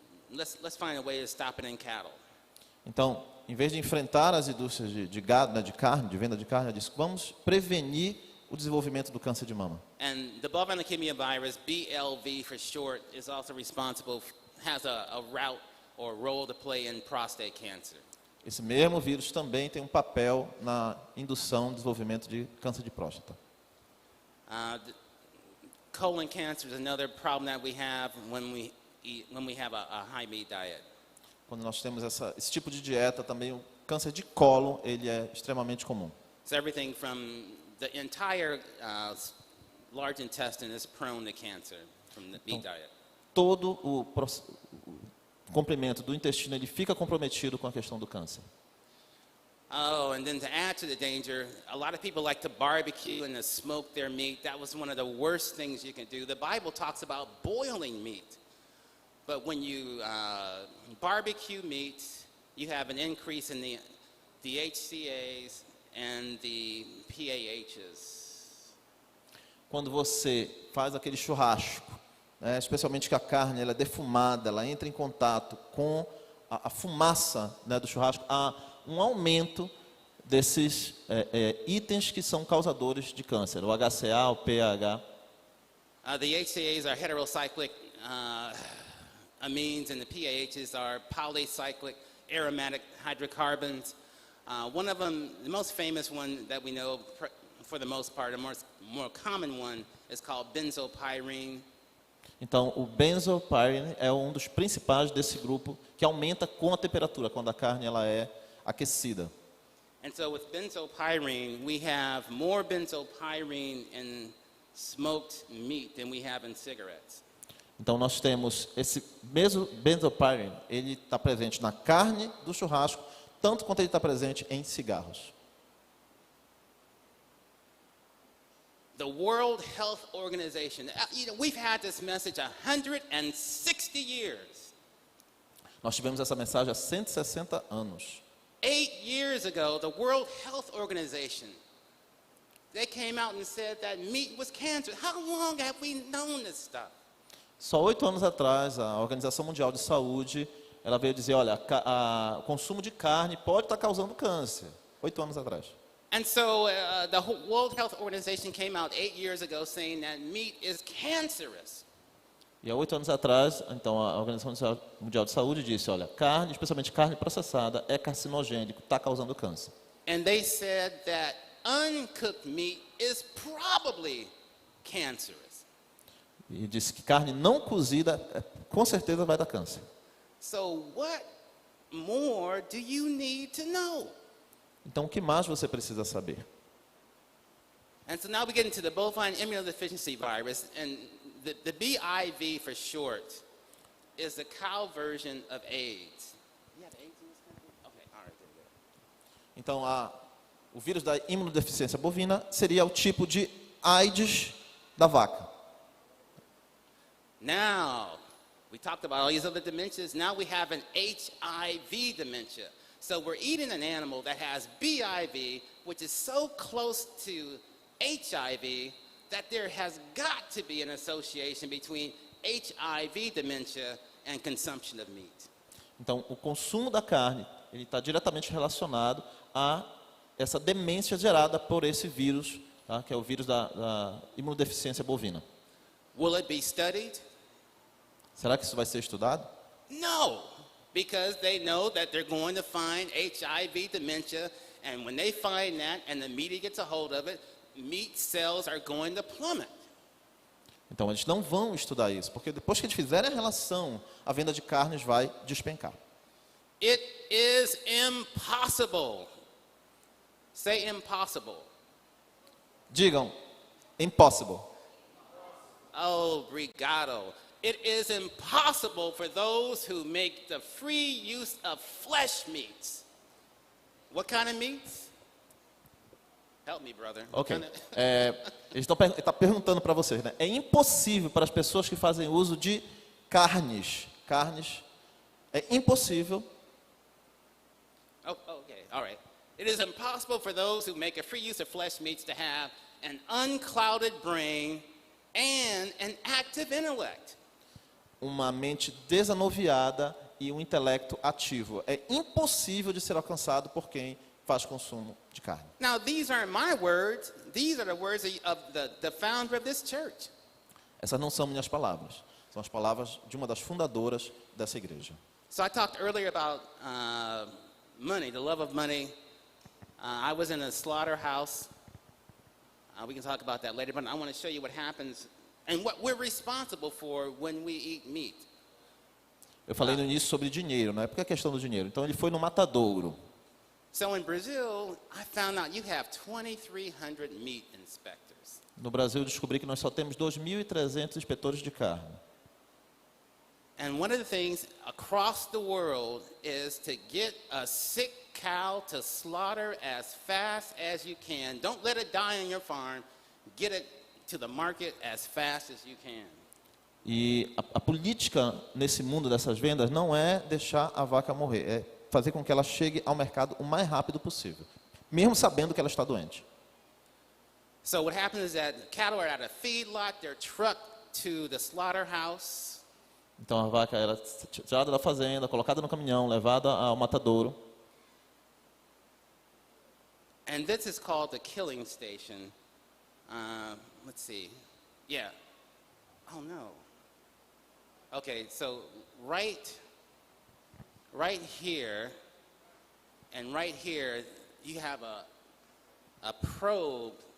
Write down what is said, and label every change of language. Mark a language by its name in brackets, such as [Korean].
[English] Let's find a way to stop it in cattle. [Portuguese] Então, em vez de enfrentar as indústrias de gado, né, de carne, de venda de carne, ela disse, vamos prevenir o desenvolvimento do câncer de mama. [English] And the bovine leukemia virus, BLV for short, is also responsible, has a route or role to play in prostate cancer. [Portuguese] Esse mesmo vírus também tem um papel na indução do desenvolvimento de câncer de próstata. [English] Colon cancer is another problem that we have when we have a high meat diet. [Portuguese] Quando nós temos esse tipo de dieta, também o câncer de cólon, ele é extremamente comum. [English] So everything from the entire large intestine is prone to cancer from the meat diet. [Portuguese] Todo o comprimento do intestino, ele fica comprometido com a questão do câncer. [English] Oh, and then to add to the danger, a lot of people like to barbecue and to smoke their meat. That was one of the worst things you can do. The Bible talks about boiling meat. But when you barbecue meat, you have an increase in the HCAs and the PAHs. [Portuguese] Quando você faz aquele churrasco, né, especialmente que a carne ela é defumada, ela entra em contato com a fumaça, né, do churrasco, há um aumento desses itens que são causadores de câncer, o HCA, o pH. [English] The HCAs are heterocyclic amines, and the PAHs are polycyclic aromatic hydrocarbons. One of them, the most famous one that we know for the most part, a more common one, is called benzopyrene. [Portuguese] Então, o benzopyrene é um dos principais desse grupo, que aumenta com a temperatura, quando a carne ela é aquecida. [English] And so with benzopyrene, we have more benzopyrene in smoked meat than we have in cigarettes. [Portuguese] Então, nós temos esse mesmo benzopyrene, ele está presente na carne do churrasco, tanto quanto ele está presente em cigarros. [English] The World Health Organization, we've had this message 160 years. [Portuguese] Nós tivemos essa mensagem há 160 anos. [English] 8 years ago, the World Health Organization, they came out and said that meat was cancer. How long have we known this stuff? [Portuguese] Só 8 anos atrás, a Organização Mundial de Saúde, ela veio dizer, olha, o consumo de carne pode estar causando câncer. 8 anos atrás. [English] And so the World Health Organization came out 8 years ago saying that meat is cancerous. [Portuguese] E há 8 anos atrás, então, a Organização Mundial de Saúde disse, olha, carne, especialmente carne processada, é carcinogênico, está causando câncer. [English] And they said that uncooked meat is probably cancerous. [Portuguese] E disse que carne não cozida, com certeza vai dar câncer. [English] So what more do you need to know? [Portuguese] Então, o que mais você precisa saber? [English] And so now we get into the bovine immunodeficiency virus, and the BIV for short is the cow version of AIDS. You have AIDS in this country? Okay, all right, there we go. [Portuguese] Então, o vírus da imunodeficiência bovina seria o tipo de AIDS da vaca. [English] Now, we talked about all these other dementias. Now we have an HIV dementia. So we're eating an animal that has BIV, which is so close to HIV that there has got to be an association between HIV dementia and consumption of meat. [Portuguese] Então, o consumo da carne, ele está diretamente relacionado a essa demência gerada por esse vírus, tá? Que é o vírus da imunodeficiência bovina. [English] Will it be studied? [Portuguese] Será que isso vai ser estudado? [English] No, because they know that they're going to find HIV dementia, and when they find that and the media gets a hold of it, meat sales are going to plummet. [Portuguese] Então, eles não vão estudar isso, porque depois que eles fizerem a relação, a venda de carnes vai despencar. [English] It is impossible. Say impossible. [Portuguese] Digam, impossible. Oh, obrigado. [English] It is impossible for those who make the free use of flesh meats. What kind of meats? Help me, brother. Ok. [Portuguese] Eles estão perguntando para vocês, né? É impossível para as pessoas que fazem uso de carnes. É impossível. [English] Oh, okay, all right. It is impossible for those who make a free use of flesh meats to have an unclouded brain and an active intellect. [Portuguese] Uma mente desanuviada e um intelecto ativo. É impossível de ser alcançado por quem faz consumo de carne. [English] Now, these aren't my words. These are the words of the founder of this church. [Portuguese] Essas não são minhas palavras. São as palavras de uma das fundadoras dessa igreja. [English] So I talked earlier about money, the love of money. I was in a slaughterhouse. We can talk about that later, but I want to show you what happens and what we're responsible for when we eat meat. [Portuguese] Eu falei no início sobre dinheiro, não é porque a questão do dinheiro. Então ele foi no matadouro. [English] So in Brazil, I found out you have 2,300 meat inspectors. [Portuguese] No Brasil eu descobri que nós só temos 2.300 inspetores de carne. [English] And one of the things across the world is to get a sick cow to slaughter as fast as you can. Don't let it die on your farm. Get it to the market as fast as you can. [Portuguese] E a política nesse mundo dessas vendas não é deixar a vaca morrer, é fazer com que ela chegue ao mercado o mais rápido possível, mesmo sabendo que ela está doente. [English] So what happens is that cattle are at a feedlot, they're trucked to the slaughterhouse. [Portuguese] Então a vaca era tirada da fazenda, colocada no caminhão, levada ao matadouro. [English] And this is called the killing station. Let's see. Yeah. Oh, no. Okay, so right here and right here, you have a probe.